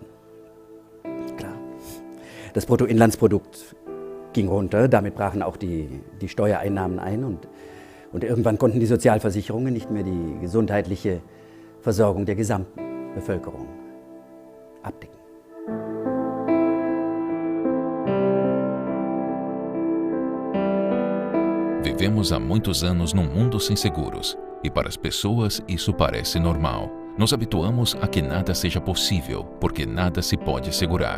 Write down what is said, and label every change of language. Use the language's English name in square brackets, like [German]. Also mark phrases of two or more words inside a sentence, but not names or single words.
[German] Klar. Das Bruttoinlandsprodukt ging runter, damit brachen auch die Steuereinnahmen ein und irgendwann konnten die Sozialversicherungen nicht mehr die gesundheitliche Versorgung der gesamten Bevölkerung abdecken. [Portuguese] Vivemos há muitos anos num mundo sem seguros, e para as pessoas isso parece normal. Nos habituamos a que nada seja possível, porque nada se pode segurar.